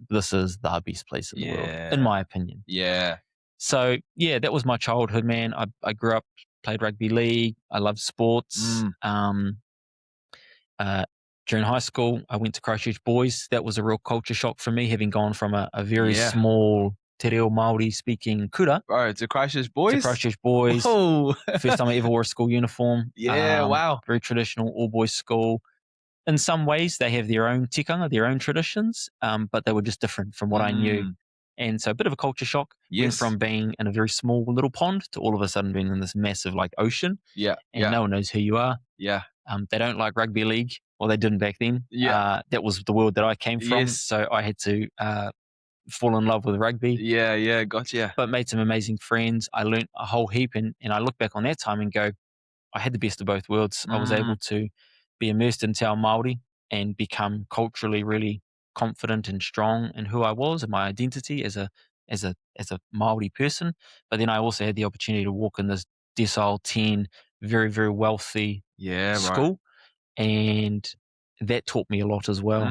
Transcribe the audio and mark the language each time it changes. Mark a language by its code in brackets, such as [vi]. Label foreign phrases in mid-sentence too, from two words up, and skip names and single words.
[en] This is the best place in the world, in my opinion. Yeah. So, that was my childhood, man. I grew up, played rugby league. I loved sports. During high school, I went to Christchurch Boys. That was a real culture shock for me, having gone from a very small [mi] te reo Māori [en] speaking kura. Bro, to Christchurch Boys? To Christchurch Boys. Whoa. First time I ever wore a school uniform. Wow. Very traditional all-boys school. In some ways, they have their own tikanga, their own traditions, but they were just different from what I knew. And so a bit of a culture shock. Went from being in a very small little pond to all of a sudden being in this massive ocean. And no one knows who you are. They don't like rugby league. Well, they didn't back then. That was the world that I came from. So I had to fall in love with rugby. Gotcha. But made some amazing friends. I learned a whole heap. And I look back on that time and go, I had the best of both worlds. I was able to be immersed in [mi] te ao Māori [en] and become culturally really confident and strong in who I was and my identity as a Māori person. But then I also had the opportunity to walk in this decile 10, very, very wealthy school. And that taught me a lot as well.